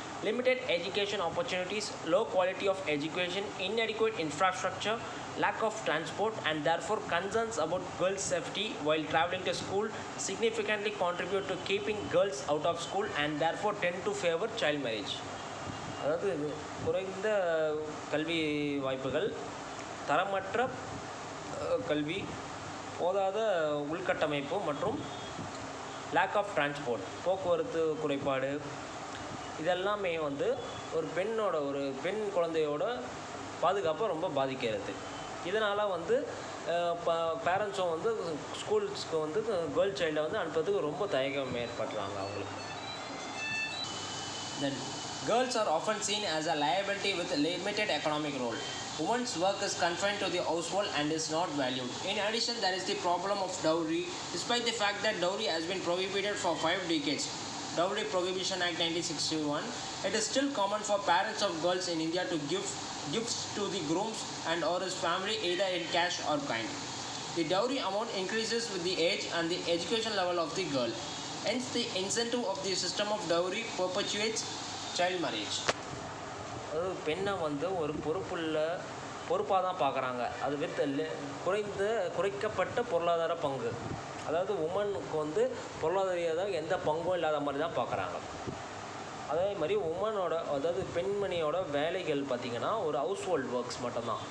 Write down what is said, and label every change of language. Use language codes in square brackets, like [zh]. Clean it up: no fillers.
[en] Limited education opportunities, low quality of education, inadequate infrastructure, lack of transport, and therefore concerns about girls' safety while traveling to school significantly contribute to keeping girls out of school and therefore tend to favor child marriage. [ta] அதாவது குறைந்த கல்வி வாய்ப்புகள், தரமற்ற கல்வி, போதாத உள்கட்டமைப்பு மற்றும் [en] lack of transport, [ta] போக்குவரத்து குறைபாடு, இதெல்லாமே வந்து ஒரு பெண் குழந்தையோட பாதுகாப்பை ரொம்ப பாதிக்கிறது. இதனால் வந்து பேரண்ட்ஸும் வந்து ஸ்கூல்ஸ்க்கு வந்து கேர்ள் சைல்டை வந்து அனுப்புறதுக்கு ரொம்ப தயக்கம் ஏற்படுறாங்க அவங்களுக்கு. [en] Then girls are often seen as a liability with limited economic role. Women's work is confined to the household and is not valued. In addition, there is the problem of dowry. Despite the fact that dowry has been prohibited for 5 decades, Dowry Prohibition Act 1961, it is still common for parents of girls in India to give gifts to the grooms and or his family either in cash or kind. The dowry amount increases with the age and the education level of the girl. Hence, the incentive of the system of dowry perpetuates child marriage. [ta] அதாவது பெண்ணை வந்து ஒரு பொறுப்பாக தான் பார்க்குறாங்க. அது with குறைக்கப்பட்ட பொருளாதார பங்கு. அதாவது உமனுக்கு வந்து பொருளாதார எந்த பங்கும் இல்லாத மாதிரி தான் பார்க்குறாங்க. அதே மாதிரி அதாவது பெண்மணியோட வேலைகள் பார்த்திங்கன்னா ஒரு [en] household works [ta] மட்டும்தான்.